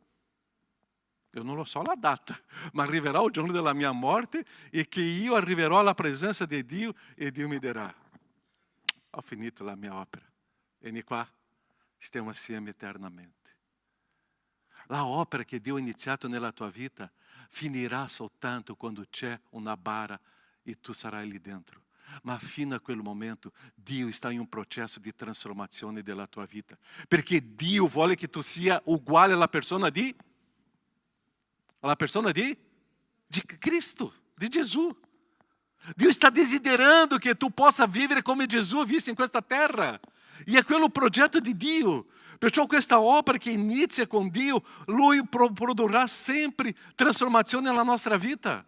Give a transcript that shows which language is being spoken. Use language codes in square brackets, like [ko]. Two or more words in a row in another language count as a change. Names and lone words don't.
[it] Io non lo so la data, ma arriverà il giorno della mia morte e che io arriverò alla presenza di Dio e Dio mi dirà, ho finito la mia opera. Vieni qua, stiamo assieme eternamente. La opera che Dio ha iniziato nella tua vita finirà soltanto quando c'è una bara e tu sarai lì dentro. Ma fino a quel momento, Dio [pt] está em um processo de transformação [it] della tua vita. Perché Dio vuole che tu sia uguale alla persona di Cristo, di Gesù. Dio está desiderando che tu possa vivere come Gesù visse in questa terra. E è quello progetto di Dio. Perciò questa opera che inizia con Dio, Lui produrrà sempre transformazione nella nostra vita.